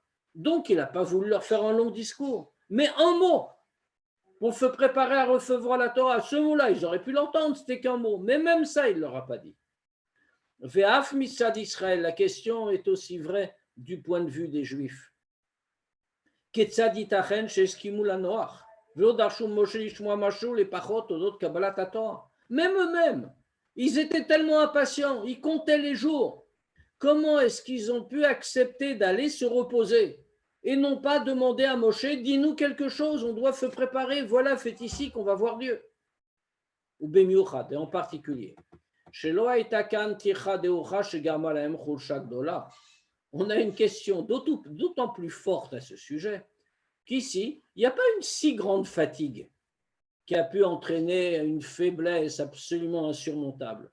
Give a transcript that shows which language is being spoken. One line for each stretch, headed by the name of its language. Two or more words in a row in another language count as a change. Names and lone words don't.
French: Donc il n'a pas voulu leur faire un long discours, mais un mot pour se préparer à recevoir la Torah. Ce mot-là, ils auraient pu l'entendre, c'était qu'un mot, mais même ça, il ne leur a pas dit.
Hebrew: ואף מצד ישראל,
French: la question est aussi vraie du point de vue des Juifs.
Hebrew: כיצד יתכן שהסכימו לנוח ולא דרשו משה לשמוע משהו לפחות אודות קבלת התורה.
French: Même eux-mêmes, ils étaient tellement impatients, ils comptaient les jours. Comment est-ce qu'ils ont pu accepter d'aller se reposer et non pas demander à Moshe, dis-nous quelque chose, on doit se préparer, voilà, c'est ici qu'on va voir Dieu.
Hebrew: ובמיוחד,
French: et en particulier. On a une question d'autant plus forte à ce sujet qu'ici, il n'y a pas une si grande fatigue qui a pu entraîner une faiblesse absolument insurmontable.